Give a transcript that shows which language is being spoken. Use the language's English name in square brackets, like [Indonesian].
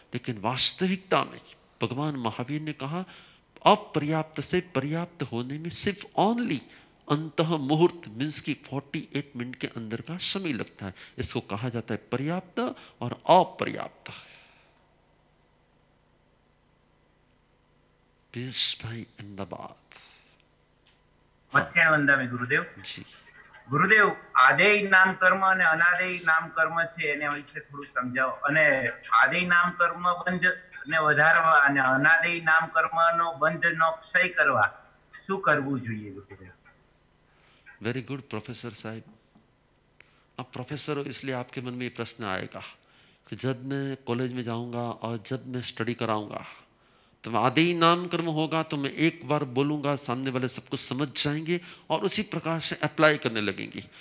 [Hindi] लेकिन वास्तविकता में भगवान महावीर ने कहा अपर्याप्त से पर्याप्त होने में सिर्फ ओनली अंतः मुहूर्त मीन्स की 48 मिनट के अंदर का समय लगता है। इसको कहा जाता है पर्याप्त और अपर्याप्त। भाई अहमदाबाद मध्यान्ह वंदा में गुरुदेव जी। गुरुदेव आदेय नाम कर्म [Gujarati] અને અનાદેય નામ કર્મ છે એને વિશે થોડું સમજાવો। અને આદેય નામ કર્મ બંધ ને વધારવા અને અનાદેય નામ કર્મનો બંધનો ક્ષય કરવા શું કરવું જોઈએ ગુરુદેવ? [Hindi] वेरी गुड प्रोफेसर साहब। अब प्रोफेसर हो इसलिए आपके मन में ये प्रश्न आएगा कि जब मैं कॉलेज में जाऊंगा और जब मैं स्टडी कराऊंगा तो आदेय नाम कर्म होगा तो मैं एक बार बोलूँगा, सामने वाले सब कुछ समझ जाएंगे और उसी प्रकार से अप्लाई करने लगेंगे।